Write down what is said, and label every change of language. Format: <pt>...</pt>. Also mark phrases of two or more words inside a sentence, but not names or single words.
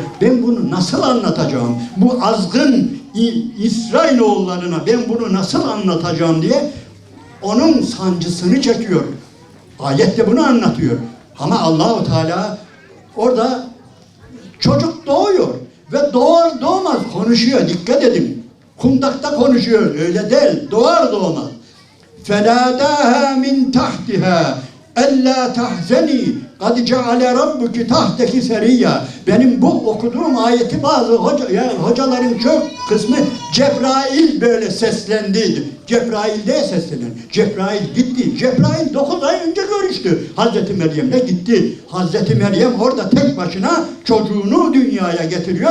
<tr>Ben bunu nasıl anlatacağım? Bu azgın İsrailoğullarına ben bunu nasıl anlatacağım diye onun sancısını çekiyor. Ayette bunu anlatıyor. Ama Allahu Teala orada çocuk doğuyor ve doğar doğmaz konuşuyor. Dikkat edin. Kundakta konuşuyor. Öyle değil. Doğar doğmaz.</tr> <ar>فَنَادَاهَا مِنْ تَحْتِهَا اَلَّا تَحْزَنِي قَدْ جَعَلَ رَبُّكِ تَحْتَكِ سَرِيًّا.</ar> <tr>Benim bu okuduğum ayeti bazı hocaların çok kısmı Cebrail böyle seslendiydi. Cebrail diye seslenen. Cebrail gitti. Cebrail 9 ay önce görüştü. Hazreti Meryem'le gitti. Hazreti Meryem orada tek başına çocuğunu dünyaya getiriyor.</tr>